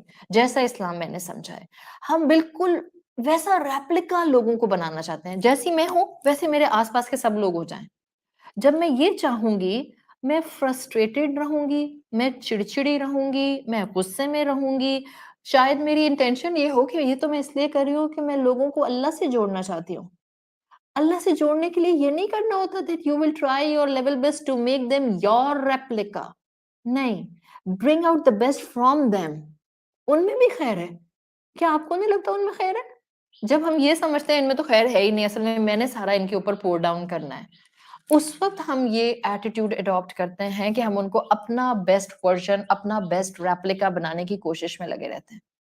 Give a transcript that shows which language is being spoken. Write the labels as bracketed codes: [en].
[ur] جیسا اسلام میں نے سمجھا ہے، ہم بالکل ویسا ریپلیکا لوگوں کو بنانا چاہتے ہیں۔ جیسی میں ہوں ویسے میرے آس پاس کے سب لوگ ہو جائیں۔ جب میں یہ چاہوں گی، میں فرسٹریٹڈ رہوں گی، میں چڑچڑی رہوں گی، میں غصے میں رہوں گی۔ شاید میری انٹینشن یہ ہو کہ یہ تو میں اس لیے کر رہی ہوں کہ میں لوگوں کو اللہ سے جوڑنا چاہتی ہوں۔ اللہ سے جوڑنے کے لیے یہ نہیں کرنا ہوتا [en] that you will try your level best to make them your replica. [ur] نہیں، [en] bring out the best from them. [ur] ان میں بھی خیر ہے۔ کیا آپ کو نہیں لگتا ان میں خیر ہے؟ جب ہم یہ سمجھتے ہیں ان میں تو خیر ہے ہی نہیں، اصل میں نے سارا ان کے اوپر پور ڈاؤن کرنا ہے، اس وقت ہم یہ ایٹیٹیوڈ اڈاپٹ کرتے ہیں کہ ہم ان کو اپنا بیسٹ ورژن، اپنا بیسٹ ریپلیکا بنانے کی کوشش میں لگے رہتے ہیں۔